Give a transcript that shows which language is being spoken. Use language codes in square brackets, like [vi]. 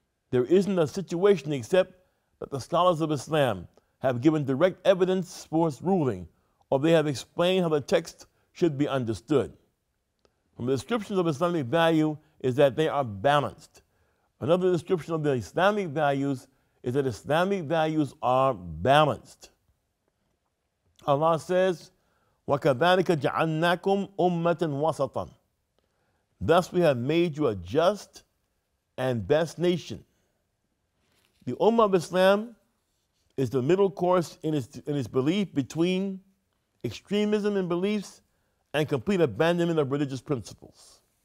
[en] There isn't a situation except that the scholars of Islam have given direct evidence for its ruling, or they have explained how the text should be understood. From the descriptions of Islamic value is that they are balanced. Another description of the Islamic values is that Islamic values are balanced. [ar] Allah says, وَكَذَلِكَ جَعَلْنَاكُمْ أُمَّةً وَسَطًا. [en] Thus we have made you a just and best nation. The Ummah of Islam is the middle course in its belief between extremism in beliefs and complete abandonment of religious principles.